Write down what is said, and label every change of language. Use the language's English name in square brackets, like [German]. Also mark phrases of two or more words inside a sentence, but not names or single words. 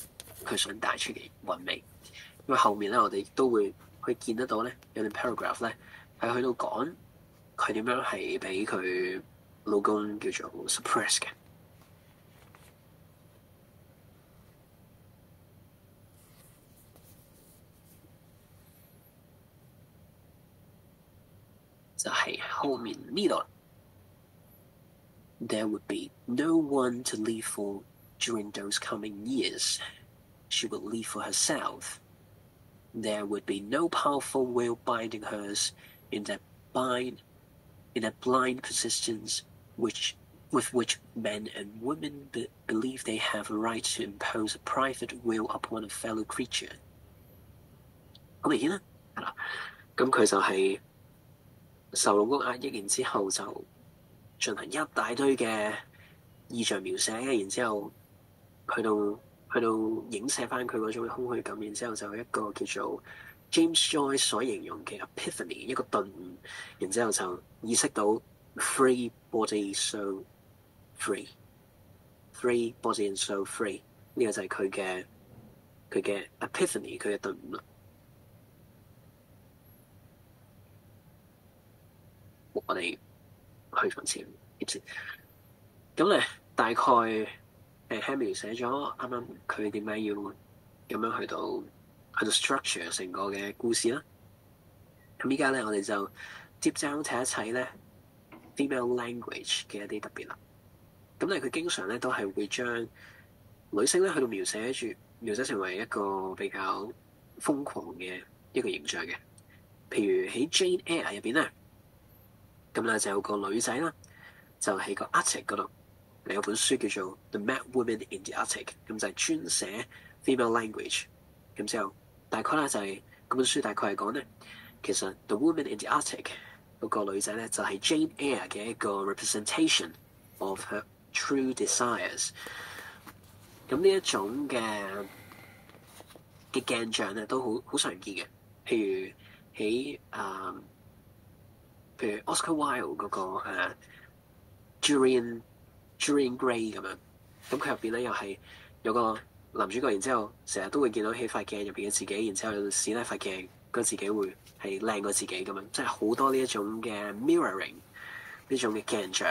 [Cantonese] 佢想帶出嘅韻味，因為後面咧我哋都會去見得到咧有段 paragraph 咧係去到講佢點樣係俾佢老公叫做 suppress 嘅。就係後面呢度 [English] There would be no one to live for during those coming years. She would live for herself. There would be no powerful will binding hers in that blind persistence with which men and women believe they have a right to impose a private will upon a fellow creature。 [Cantonese] 好明顯啦，係啦，咁佢就係受老公壓抑，然之後就進行一大堆嘅意象描寫，然之後去到影射翻佢嗰種空虛感，然之後就一個叫做 James Joyce 所形容嘅 epiphany， 一個頓悟，然之後就意識到 [English] free body so free [Cantonese] body and so free，呢個就係佢嘅 epiphany， 佢嘅頓悟啦。我哋去從前咁咧，大概輕描寫咗啱啱佢點解要咁樣去到 structure 成個嘅故事啦。咁依家咧，我哋就接踵睇一睇咧 [English] female language [Cantonese] 嘅一啲特別啦。咁咧，佢經常咧都係會將女性咧去到描寫成為一個比較瘋狂嘅一個形象嘅。譬如喺 Jane Eyre 入邊咧，咁咧就有個女仔啦，就喺個 Attic 嗰度，有本書叫做《The Mad Woman in the Attic》，咁就係專寫 [English] female language。 [Cantonese] 咁之後大概咧就係嗰本書大概係講咧，其實 The Woman in the Attic 嗰個女仔咧就係 Jane Eyre 嘅一個 [English] representation of her true desires。 [Cantonese] 咁呢一種嘅鏡像咧都好常見嘅，譬如喺譬如 Oscar Wilde 嗰個 Dorian Gray 咁樣，咁佢入邊咧又係有個男主角，然之後成日都會見到喺塊鏡入邊嘅自己，然之後有陣時咧塊鏡個自己會係靚過自己咁樣，即係好多呢一種嘅 mirroring 呢種嘅鏡像。